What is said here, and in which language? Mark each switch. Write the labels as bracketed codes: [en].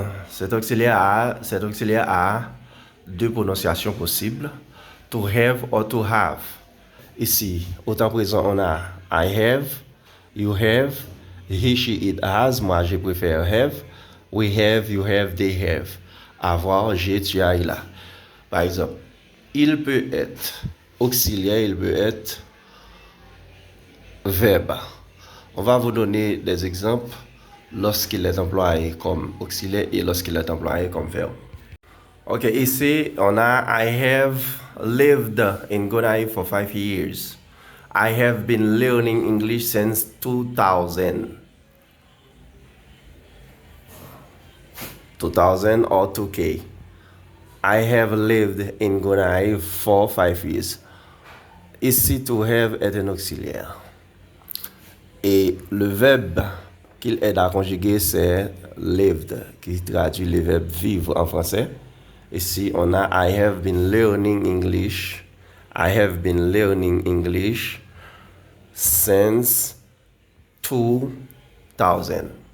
[fr] Cet auxiliaire a deux prononciations possibles. [en] To have or to have. [fr] Ici, au temps présent, on a [en] I have, you have, he, she, it has. [fr] Moi, je préfère have. [en] We have, you have, they have. [fr] Avoir, j'ai, tu as, il a. Par exemple, il peut être auxiliaire, il peut être verbe. On va vous donner des exemples lorsqu'il est employé comme auxiliaire et lorsqu'il est employé comme verbe. Ok, ici, on a [en] I have lived in Gonaïves for 5 years. I have been learning English since 2000. 2000 or 2K. I have lived in Gonaïves for 5 years. [fr] Ici, to have est un auxiliaire. Et le verbe qu'il aide à conjuguer, c'est lived, qui traduit le verbe vivre en français. Ici, on a [en] I have been learning English. I have been learning English since 2000.